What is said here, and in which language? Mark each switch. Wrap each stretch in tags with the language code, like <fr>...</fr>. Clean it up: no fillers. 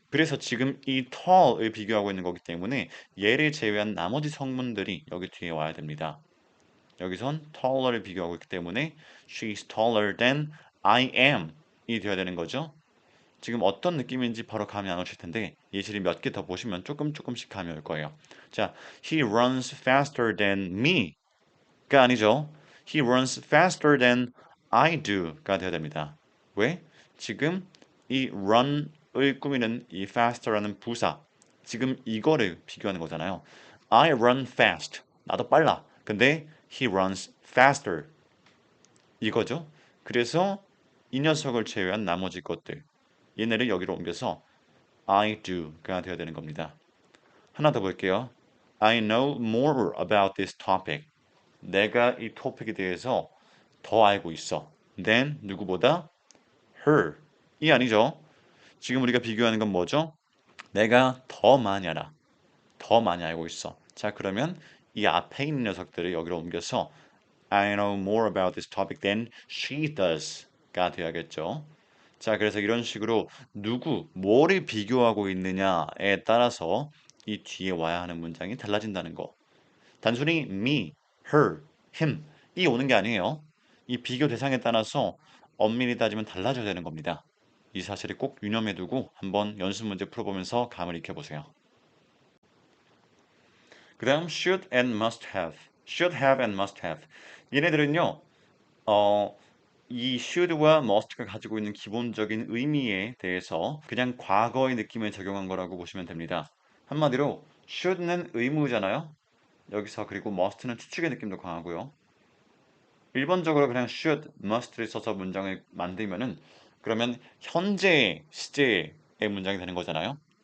<ko>그래서 지금 이 tall을 비교하고 있는 거기 때문에 얘를 제외한 나머지 성문들이 여기 뒤에 와야 됩니다. 여기선 taller를 비교하고 있기 때문에</ko> <en>she's taller than I am</en> <ko>이 돼야 되는 거죠. 지금 어떤 느낌인지 바로 감이 안 오실 텐데 예시를 몇 개 더 보시면 조금씩 감이 올 거예요.</ko> <en>자, he runs faster than me가</en> <ko>아니죠.</ko> <en>He runs faster than I do가</en> <ko>돼야 됩니다. 왜? 지금 이 run을 꾸미는 이 faster라는 부사 지금 이거를 비교하는 거잖아요.</ko> <en>I run fast.</en> <ko>나도 빨라. 근데</ko> <en>he runs faster.</en> <ko>이거죠. 그래서 이 녀석을 제외한 나머지 것들 얘네를 여기로 옮겨서 I do가 되어야 되는 겁니다. 하나 더 볼게요.</ko> <en>I know more about this topic.</en> <ko>내가 이 토픽에 대해서 더 알고 있어.</ko> <en>than</en> <ko>누구보다</ko> <en>her.</en> <ko>이 아니죠. 지금 우리가 비교하는 건 뭐죠? 내가 더 많이 알아. 더 많이 알고 있어. 자, 그러면 이 앞에 있는 녀석들을 여기로 옮겨서</ko> <en>I know more about this topic than she does가</en> <ko>되어야겠죠. 자, 그래서 이런 식으로 뭐를 비교하고 있느냐에 따라서 이 뒤에 와야 하는 문장이 달라진다는 거. 단순히 me, her, him 이 오는 게 아니에요. 이 비교 대상에 따라서 엄밀히 따지면 달라져야 되는 겁니다. 이 사실을 꼭 유념해 두고 한번 연습 문제 풀어보면서 감을 익혀보세요. 그 다음</ko> <en>should and must have. should have and must have.</en> <ko>얘네들은요. 어, 이 should와 must가 가지고 있는 기본적인 의미에 대해서 그냥 과거의 느낌을 적용한 거라고 보시면 됩니다. 한마디로 should는 의무잖아요. 여기서 그리고 must는 추측의 느낌도 강하고요. 일반적으로 그냥 should, must를 써서 문장을 만들면은 그러면 현재 시제의 문장이 되는 거잖아요.</ko>